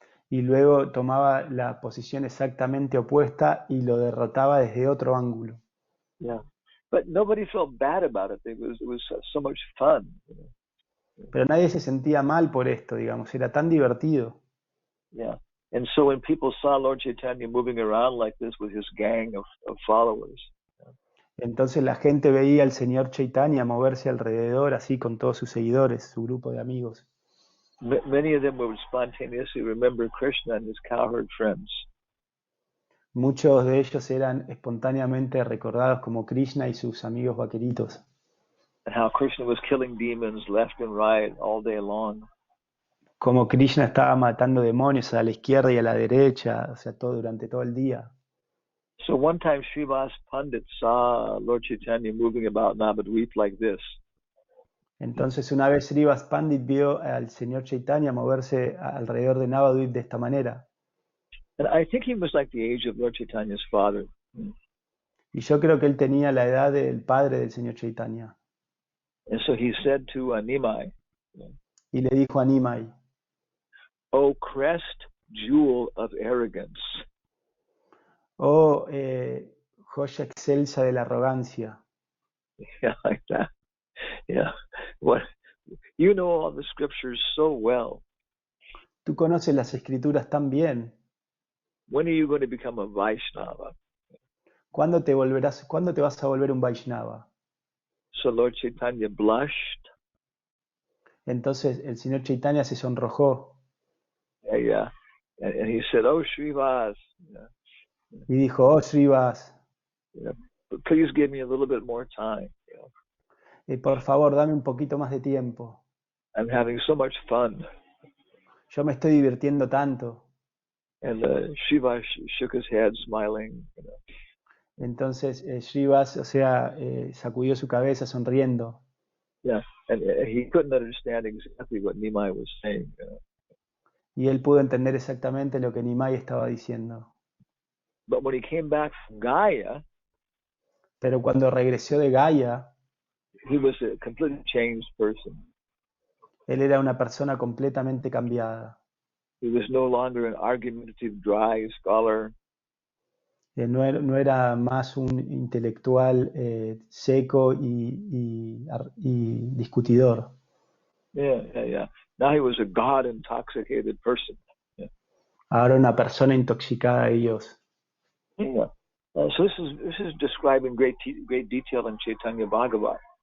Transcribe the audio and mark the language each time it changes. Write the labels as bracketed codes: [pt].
[es] Y luego tomaba la posición exactamente opuesta y lo derrotaba desde otro ángulo. [en] Yeah, but nobody felt bad about it. It was so much fun. You know? [es] Pero nadie se sentía mal por esto, digamos, era tan divertido. [en] Yeah, and so when people saw Lord Chaitanya moving around like this with his gang of followers. [es] Entonces la gente veía al señor Chaitanya moverse alrededor así con todos sus seguidores, su grupo de amigos. [en] Many of them would spontaneously remember Krishna and his cowherd friends. [es] Muchos de ellos eran espontáneamente recordados como Krishna y sus amigos vaqueritos. [en] And how Krishna was killing demons left and right all day long. [es] Como Krishna estaba matando demonios a la izquierda y a la derecha, o sea, durante todo el día. [en] So one time Srivas Pandit saw Lord Chaitanya moving about Navadvip like this. [es] Entonces una vez Srivas Pandit vio al señor Chaitanya moverse alrededor de Navadvip de esta manera. [en] And I think he was like the age of Lord Chaitanya's father. [es] Y yo creo que él tenía la edad del padre del señor Chaitanya. [en] And so he said to Nimai, [es] Y le dijo a Nimai, [en] "O crest jewel of arrogance, [es] oh joya excelsa de la arrogancia, [en] yeah, like that, yeah. What you know all the scriptures so well. [es] tú conoces las escrituras tan bien. [en] When are you going to become a Vaishnava?" [es] Cuándo te vas a volver un Vaishnava? [en] So Lord Chaitanya blushed. [es] Entonces el señor Chaitanya se sonrojó [en] Yeah, and he said, "Oh Srivas, yeah, [es] y dijo, oh Srivas, [en] yeah, please give me a little bit more time. You know, [es] por favor, dame un poquito más de tiempo. [en] I'm having so much fun." [es] Yo me estoy divirtiendo tanto. [en] And Srivas shook his head, smiling. You know. [es] Entonces Srivas, o sea, sacudió su cabeza sonriendo. [en] Yeah, and he couldn't understand exactly what Nimai was saying. You know. [es] Y él pudo entender exactamente lo que Nimai estaba diciendo. [en] But when he came back from Gaia, [es] Pero cuando regresó de Gaia, [en] he was a completely changed person. [es] él era una persona completamente cambiada. [en] He was no longer an argumentative, dry scholar. [es] No era más un intelectual seco y discutidor. [en] Yeah. Now he was a God-intoxicated person. Yeah. [es] Ahora una persona intoxicada de Dios. [en] Yeah. So this is described in great detail in Chaitanya Bhagavat,